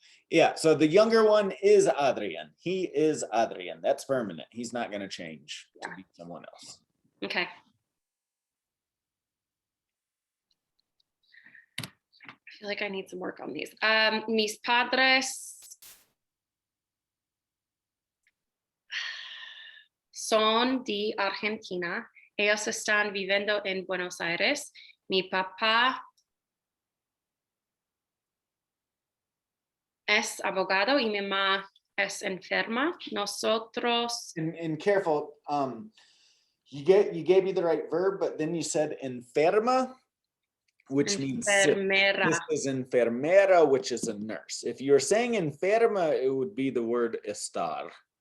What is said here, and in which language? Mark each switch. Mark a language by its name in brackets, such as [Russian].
[English] Yeah, so the younger one is Adrian. He is Adrian. That's permanent. He's not going to change to be someone else. Okay. I feel like I need some work on these. [Spanish] Mis padres son de Argentina. Ellos están viviendo en Buenos Aires. Mi papá es abogado y mi mamá es enferma. Nosotros. [English] And careful, you gave me the right verb, but then you said enferma, which means sick. This is enfermera, which is a nurse. If you're saying enferma, it would be the word estar.